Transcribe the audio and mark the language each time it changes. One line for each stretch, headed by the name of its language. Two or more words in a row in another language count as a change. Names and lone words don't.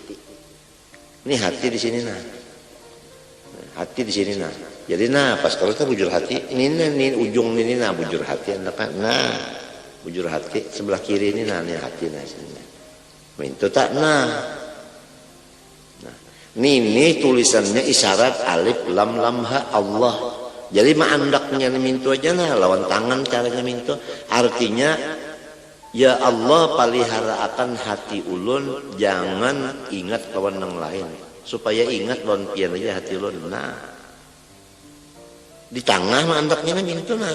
Banjar: Ini hati di sini nah. Hati di sini nah. Jadi nah pas kalau kita bujur hati, ini ujung ini nah bujur hati anda. Nah bujur hati sebelah kiri ini nah ini hati nah sini. Itu tak nah. Ini tulisannya isyarat
Arabic: ألف لام لام هاء الله.
Banjar: Jadi maandaknya mintu aja nah lawan tangan caranya mintu. Artinya
Arabic: يا الله
Banjar: palihara akan hati ulun, jangan ingat kawan yang lain, supaya ingat lawan pian aja hati ulun. Nah di tengah maandaknya mintu nah.